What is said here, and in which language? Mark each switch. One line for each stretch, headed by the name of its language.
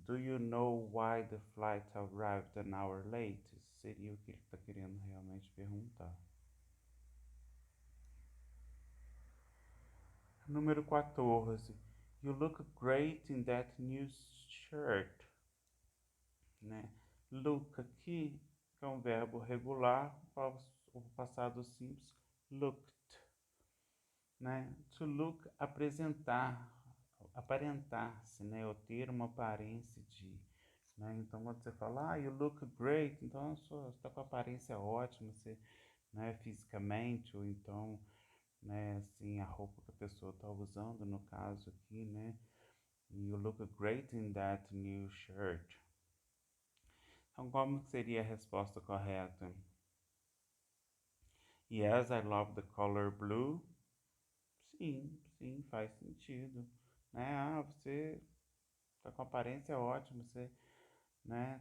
English: Do you know why the flight arrived an hour late?
Portuguese: Isso seria o que ele está querendo realmente perguntar. Número 14.
English: You look great in that new shirt.
Portuguese: Né? Look aqui é um verbo regular, o passado simples, looked. Né? To look, apresentar, aparentar-se, né? Ou ter uma aparência de. Né? Então, quando você fala,
English: you look great,
Portuguese: então você está com a aparência ótima, você, né, fisicamente, ou então, né, assim, a roupa que a pessoa está usando, no caso aqui, né?
English: You look great in that new shirt.
Portuguese: Então, como seria a resposta correta?
English: Yes, I love the color blue.
Portuguese: Sim, faz sentido. Né? Você tá com aparência ótima, você, né?